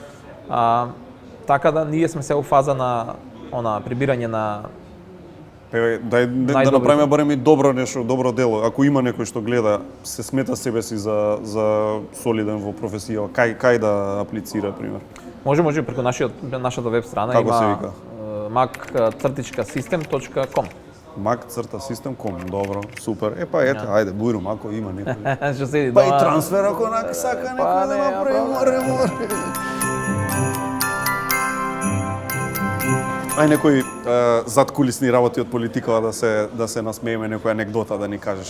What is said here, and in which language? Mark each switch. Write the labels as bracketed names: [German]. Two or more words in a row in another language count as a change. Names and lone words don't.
[Macedonian] Така да ние сме се во фаза на прибирање на да направиме барем и добро нешто, добро дело. Ако има некој што гледа, се смета себе си за солиден во професија, кај да аплицира, пример? Може преку нашата веб страна. Како се вика? mac-system.com. mac-system.com, добро, супер. Ето, ајде, бујрум, ако има некој. Што седи дома. Па и трансфер ако сака некој да направи, море. Ај некои задкулисни работи од политикава да се насмееме, некоја анегдота да ни кажеш.